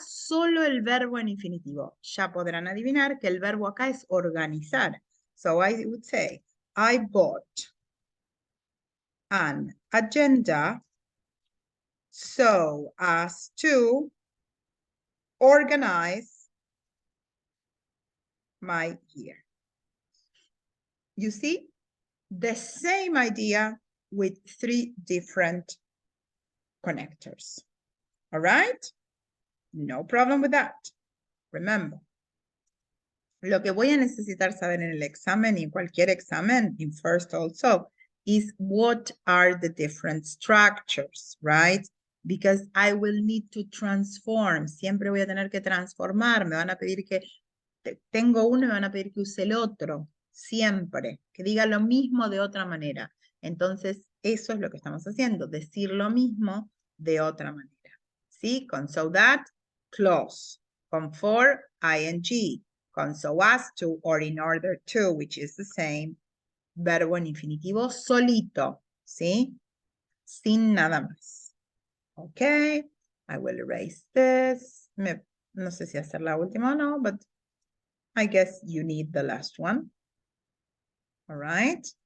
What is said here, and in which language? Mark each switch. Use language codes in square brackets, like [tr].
[es] Solo el verbo en infinitivo. Ya podrán adivinar que el verbo acá es organizar. [en] So I would say, I bought an agenda so as to organize my year. You see, the same idea with three different connectors. All right? No problem with that. Remember, [es] lo que voy a necesitar saber en el examen y en cualquier examen, [en] in first also, is what are the different structures, right? Because I will need to transform. [es] Siempre voy a tener que transformar. Me van a pedir que tengo uno y me van a pedir que use el otro. Siempre. Que diga lo mismo de otra manera. Entonces, eso es lo que estamos haciendo. Decir lo mismo de otra manera. ¿Sí? Con so that, clause. Con for, ing. [en] Con so as to or in order to, which is the same. [es] Verbo en infinitivo solito. ¿Sí? Sin nada más. Ok. [en] I will erase this. [es] No sé si hacer la última o no, [en] but I guess you need the last one. All right.